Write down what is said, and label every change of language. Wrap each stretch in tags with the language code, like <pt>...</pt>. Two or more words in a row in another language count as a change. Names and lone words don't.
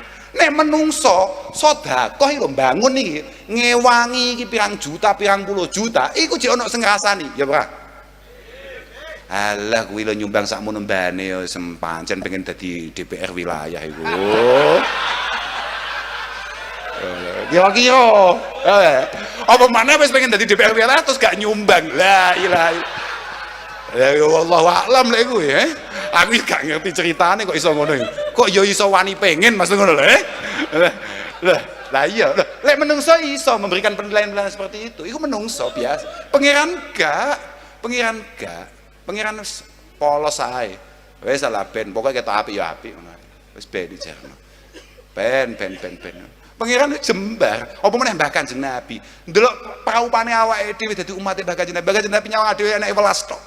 <jv>Nek menungso sedekah iki lho bangun iki, ngewangi iki pirang juta, pirang puluh juta, iku jek ana sing ngrasani, ya ora? Alah kuwi lho nyumbang sakmono mbane ya sempancen pengen dadi DPR wilayah iku. Kira-kira apa maneh wis pengen dadi DPR wilayah terus gak nyumbang.</jv> <ar>لا إله إلا الله.</ar> <jv>Ya</jv> <ar>والله أعلم</ar> <jv>lek kuwi aku gak ngerti ceritane kok iso ngono. Kok ya iso wani pengen Mas ngono lho lah iya lek menungso iso</jv> <id>memberikan penilaian-penilaian seperti itu.</id> <jv>Iku menungso biasa. Pangeran gak. Pangeran polos ae. Wis salah ben pokoke ketok apik ya apik ngono. Wis ben dijarno. Ben. Pangeran jembar, apa meneh Mbah Kanjeng Nabi. Ndelok praupane awake dhewe dadi umate Mbah Kanjeng Nabi. Mbah Kanjeng Nabi nyawang dhewe enake 11 tok.</jv>